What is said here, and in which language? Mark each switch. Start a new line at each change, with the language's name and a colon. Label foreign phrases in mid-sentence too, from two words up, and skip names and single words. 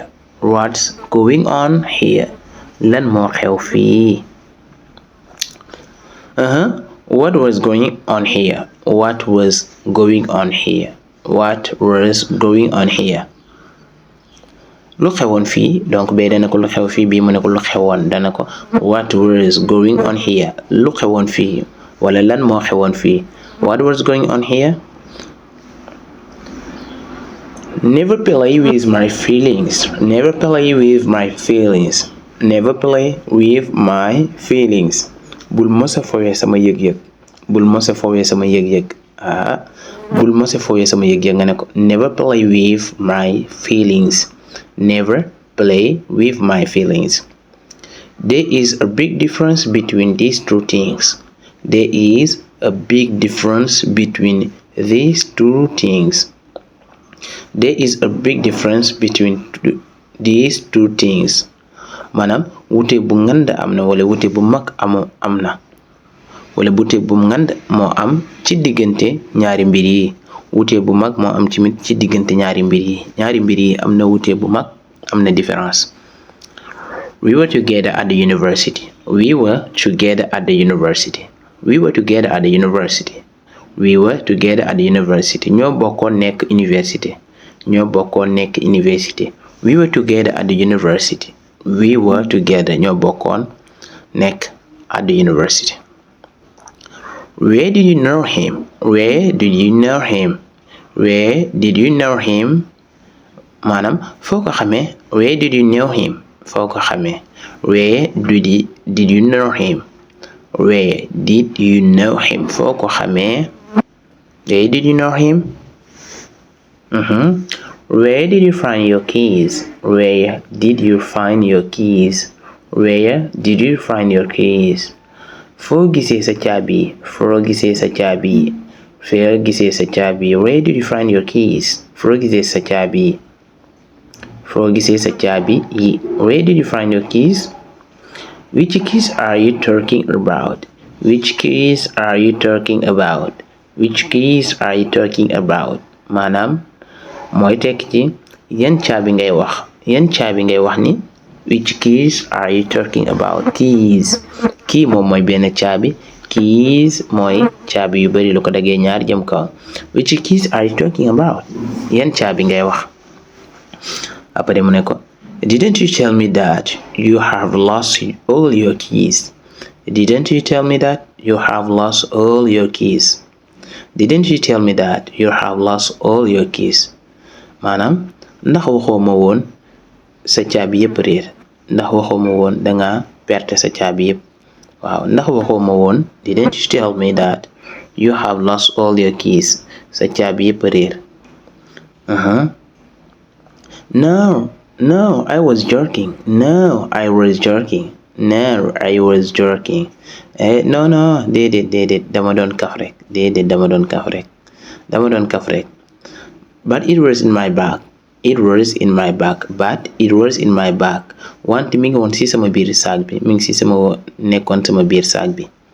English: What's going on here?
Wolof: lan moo xew fii.
English: What was going on here? What was going on here? What was going on here?
Wolof: lu xewoon fii donc bee dana ko lu xew fii bii mu ne ko lu xewoon dana ko
English: what was going on here
Wolof: lu xewoon fii wala lan moo xewoon fii
English: what was going on here. Never play with my feelings. Never play with my feelings. Never play with my feelings.
Wolof: Bul mosa fowee sama yëg-yëg. Bul mosa fowee sama yëg-yëg. Bul mosa fowee sama yëg-yëg nga ne ko
English: never play with my feelings. Never play with my feelings. There is a big difference between these two things. There is a big difference between these two things. There is a big difference between these two things.
Wolof: Maanaam wute bu ngand am na wala wute bu mag am na wala wute bu ngand moo am ci diggante ñaari mbir yi. Wute bu mag moo am ci diggante ñaari mbir yi. Ñaari mbir yi am na wute bu mag am na différence.
English: We were together at the university. We were together at the university. We were together at the university. We were together at the university.
Wolof: ñoo bokkoon nekk université. ñoo bokkoon nekk université.
English: We were together at the university. We were together.
Wolof: ñoo bokkoon nekk
English: at the university. Where did you know him? Where did you know him? Where did you know him?
Wolof: maanaam foo ko xamee.
English: Where did you know him?
Wolof: foo ko xamee.
English: Where did you know him? Where did you know him?
Wolof: foo ko xamee.
English: Where did you know him? Where did you find your keys? Where did you find your keys? Where did you find your keys?
Wolof: Foo gisee sa caabi. Foo gisee sa caabi. Foo gisee sa caabi.
English: Where did you find your keys?
Wolof: Foo gisee sa caabi. Foo gisee sa caabi.
English: Where did you find your keys? Which keys are you talking about? Which keys are you talking about? Which keys are you talking about?
Wolof: maanaam mooy tekki ci yan caabi ngay wax. Yan caabi ngay wax ni.
English: Which keys are you talking about? Keys.
Wolof: Key moom mooy benn caabi. Keys mooy caabi yu bari lu ko dagee ñaar jëm kaw.
English: Which keys are you talking about?
Wolof: Yan caabi ngay wax. Après mu ne ko
English: didn't you tell me that you have lost all your keys? Didn't you tell me that you have lost all your keys? Didn't you tell me that you have lost all your keys?
Wolof: maanaam ndax waxoo ma woon sa caabi yëpp réer. Ndax waxoo ma woon danga perte sa caabi yëpp. waaw ndax waxoo ma woon
English: didn't you tell me that you have lost all your keys?
Wolof: sa caabi yëpp réer.
English: No, I was joking. No, I was joking. No, I was joking. No,
Wolof: déedéet dama doon kaf rek. Déedéet dama doon kaf rek.
English: But it was in my bag. It was in my bag. But it was in my bag.
Wolof: wante mi ngi woon ci sama biir saag bi. mi ngi ci nekkoon sama biir saag bi.